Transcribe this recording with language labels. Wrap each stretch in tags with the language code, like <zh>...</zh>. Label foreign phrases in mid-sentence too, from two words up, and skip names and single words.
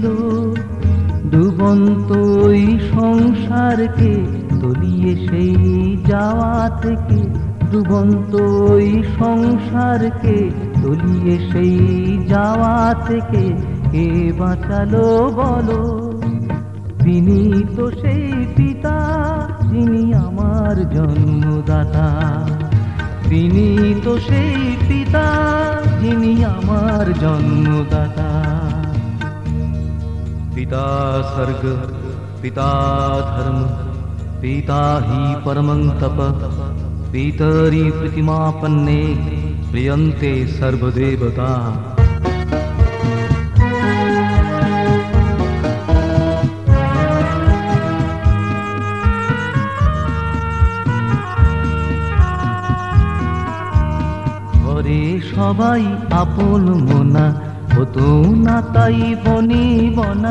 <bn>ডুবন্ত ওই সংসারকে তলিয়ে সেই যাওয়া থেকে, ডুবন্ত ওই সংসারকে তলিয়ে সেই যাওয়া থেকে কে বাঁচালো বলো? তিনি তো সেই পিতা যিনি আমার জন্মদাতা। তিনি তো সেই পিতা যিনি আমার জন্মদাতা।</bn> <sa>पिता सर्ग पिता धर्म पिता हि परमं तप। पितरि प्रतिमापन्ने प्रियन्ते सर्वदेवता।</sa> <bn>ঘরে সবাই আপন মোনা, হতো না তাই বনি বনা।</bn>